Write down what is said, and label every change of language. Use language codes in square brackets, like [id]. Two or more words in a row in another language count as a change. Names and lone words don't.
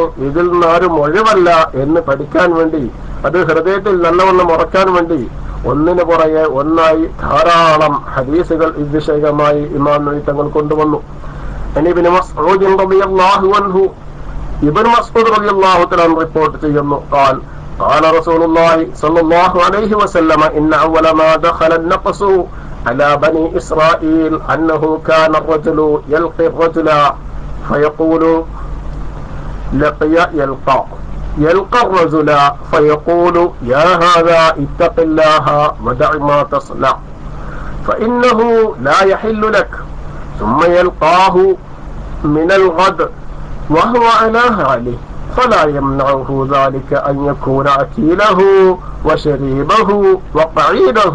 [ml] ഇതിൽ നിന്ന് ആരും ഒഴിവല്ല എന്ന് പഠിക്കാൻ വേണ്ടി, അത് ഹൃദയത്തിൽ നല്ലവണ്ണം ഉറക്കാൻ വേണ്ടി ഒന്നിനു പുറകെ ഒന്നായി ധാരാളം ഹദീസുകൾ വിഷയമായി ഇമാം നബവി തങ്ങൾ കൊണ്ടുവന്നു. ഇബ്നു മസ്ഊദ് [ar] رضي الله عنه, [ml] ഇബ്നു മസ്ഊദ് [ar] رضي الله تعالى [ml] റിപ്പോർട്ട് ചെയ്യുന്നു, [ar] قال رسول الله صلى الله عليه وسلم إن أول ما دخل النقص على بني إسرائيل أنه كان الرجل يلقي الرجل فيقول يلقى الرجل فيقول يا هذا اتق الله ودع ما تصنع فإنه لا يحل لك، ثم يلقاه من الغد وهو على حاله فلا يمنعه ذلك أن يكون أكيله وشريبه وقعيده.